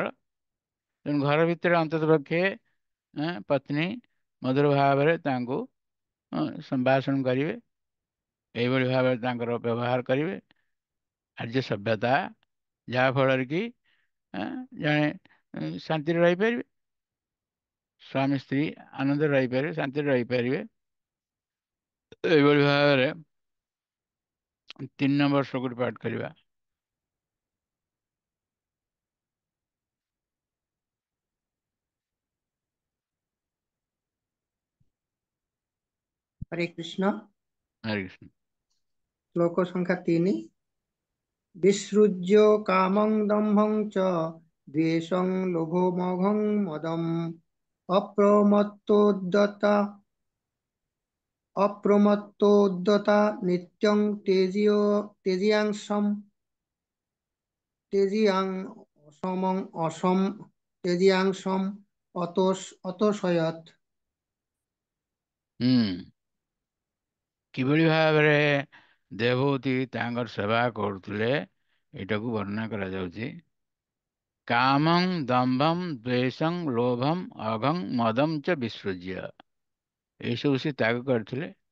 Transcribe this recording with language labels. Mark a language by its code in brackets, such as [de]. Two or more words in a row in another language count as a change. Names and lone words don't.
[or] ତେଣୁ ଘର ଭିତରେ ଅନ୍ତତଃ ପକ୍ଷେ ପତ୍ନୀ ମଧୁର ଭାବରେ ତାଙ୍କୁ ସମ୍ଭାଷଣ କରିବେ, ଏଇଭଳି ଭାବରେ ତାଙ୍କର ବ୍ୟବହାର କରିବେ ଆର୍ଯ୍ୟ ସଭ୍ୟତା, ଯାହା ଫଳରେ କି ଜଣେ ଶାନ୍ତିରେ ରହିପାରିବେ, ସ୍ୱାମୀ ସ୍ତ୍ରୀ ଆନନ୍ଦରେ ରହିପାରିବେ, ଶାନ୍ତିରେ ରହିପାରିବେ। ଏଇଭଳି ଭାବରେ 3 ନମ୍ବର ଶ୍ଲୋକଟି ପାଠ କରିବା। [hi] हरे कृष्ण। हरे कृष्ण। श्लोक संख्या 3। [sa] विसृज्य कामं दम्भं च द्वेषं लोभमोहं मदम् अप्रमत्तोद्यता नित्यं तेजियां समं असम तेजियांसम अतोषयत्। [or] କିଭଳି ଭାବରେ ଦେବହୂତି ତାଙ୍କର ସେବା କରୁଥିଲେ ଏଇଟାକୁ ବର୍ଣ୍ଣନା କରାଯାଉଛି। [sa] କାମଂ ଦମ୍ଭଂ ଦ୍ୱେଷଂ ଲୋଭಂ ଅଘଂ ମଦಂ ଚ ବିସୃଜ୍ୟ, [or] ଏଇସବୁ ସେ ତ୍ୟାଗ କରିଥିଲେ।